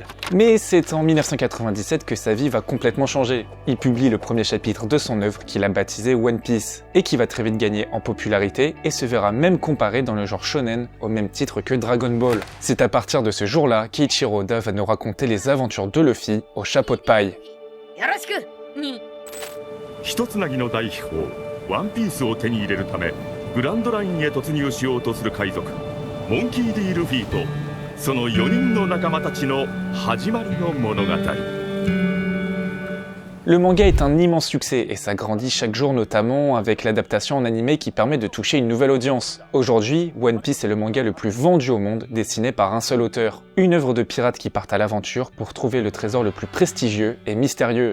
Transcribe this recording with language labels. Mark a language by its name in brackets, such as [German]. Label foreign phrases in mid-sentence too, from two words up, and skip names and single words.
[French] Mais c'est en 1997 que sa vie va complètement changer. Il publie le premier chapitre de son œuvre qu'il a baptisé One Piece, et qui va très vite gagner en popularité et se verra même comparé dans le genre shonen au même titre que Dragon Ball. C'est à partir de ce jour-là qu'Eiichiro Oda va nous raconter les aventures de Luffy au chapeau de paille. [Japanese] 一つなぎの大秘宝ワンピースを手に入れるためグランドラインへ突入しようとする海賊モンキー D. ルフィとその4人の仲間たちの始まりの物語。 [French] Le manga est un immense succès et s'agrandit chaque jour, notamment avec l'adaptation en animé qui permet de toucher une nouvelle audience. Aujourd'hui, One Piece est le manga le plus vendu au monde, dessiné par un seul auteur. Une œuvre de pirates qui partent à l'aventure pour trouver le trésor le plus prestigieux et mystérieux.